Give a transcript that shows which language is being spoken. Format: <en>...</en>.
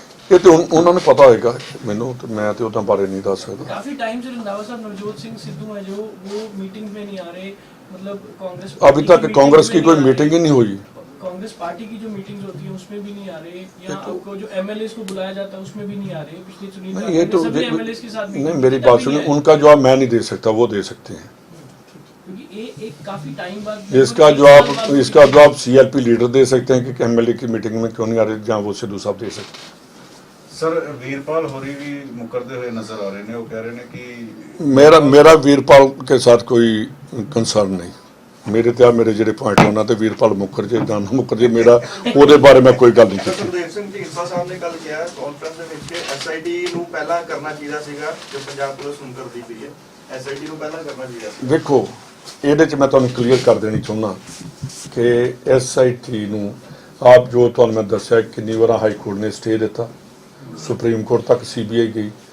<pa>ਇਹ ਤੇ ਉਹਨਾਂ ਨੂੰ ਪਤਾ ਹੋਏਗਾ, ਮੈਨੂੰ ਤੇ</pa> <hi>मैं तो उतना बारे नहीं दस सकता। काफी टाइम से रंधावा साहब नवजोत सिंह सिद्धू है जो वो मीटिंग में नहीं आ रहे, मतलब कांग्रेस अभी तक कांग्रेस की कोई मीटिंग ही नहीं हुई। कांग्रेस पार्टी की जो मीटिंग्स होती है उसमें भी नहीं आ रहे, या आपको जो एमएलए को बुलाया जाता है उसमें भी नहीं आ रहे। पिछली चुनी नहीं, ये तो सभी एमएलए के साथ नहीं, मेरी बात सुनिए, उनका जवाब मैं नहीं दे सकता, वो दे सकते हैं। क्योंकि ये एक काफी टाइम बाद इसका जवाब CLP लीडर दे सकते हैं कि MLA की मीटिंग में क्यों नहीं आ रहे, जहाँ वो सिद्धू साहब दे सकते हैं।</hi> <pa>ਸਰ ਵੀਰਪਾਲ ਹੋਰੀ ਵੀ ਮੁਕਰਦੇ ਹੋਏ ਨਜ਼ਰ ਆ ਰਹੇ ਨੇ, ਉਹ ਕਹਿ ਰਹੇ ਨੇ ਕਿ</pa> <hi>मेरा वीरपाल के साथ कोई कंसर्न नहीं।</hi> <pa>मेरे ਤੇ ਮੇਰੇ ਜਿਹੜੇ ਪੁਆਇੰਟ ਉਹਨਾਂ ਤੇ ਵੀਰਪਾਲ ਮੁਕਰ ਜੇ ਜਾਂ ਨਾ ਮੁਕਰ ਜੇ, ਮੇਰਾ ਉਹਦੇ ਬਾਰੇ ਮੈਂ ਕੋਈ ਗੱਲ ਨਹੀਂ ਕੀਤੀ। ਸੁਖਦੇਵ ਸਿੰਘ ਢੀਂਡਸਾ ਸਾਹਿਬ ਨੇ ਕੱਲ ਕਿਹਾ ਕਾਨਫਰੰਸ ਦੇ ਵਿੱਚ SIT ਨੂੰ ਪਹਿਲਾਂ ਕਰਨਾ ਚਾਹੀਦਾ ਸੀਗਾ, ਜੋ ਪੰਜਾਬ ਪੁਲਿਸ ਹੁਣ ਕਰਦੀ ਪਈ ਹੈ। SIT ਨੂੰ ਪਹਿਲਾਂ ਕਰਨਾ ਚਾਹੀਦਾ ਸੀ। ਦੇਖੋ, ਇਹਦੇ 'ਚ ਮੈਂ ਤੁਹਾਨੂੰ ਕਲੀਅਰ ਕਰ ਦੇਣੀ ਚਾਹੁੰਦਾ ਕਿ SIT ਨੂੰ ਆਪ ਜੋ ਤੁਹਾਨੂੰ ਮੈਂ ਦੱਸਿਆ ਕਿੰਨੀ ਵਾਰ ਹਾਈ ਕੋਰਟ ਨੇ ਸਟੇ ਦਿੱਤਾ, ਸੁਪਰੀਮ ਕੋਰਟ ਤੱਕ CBI ਗਈ।</pa>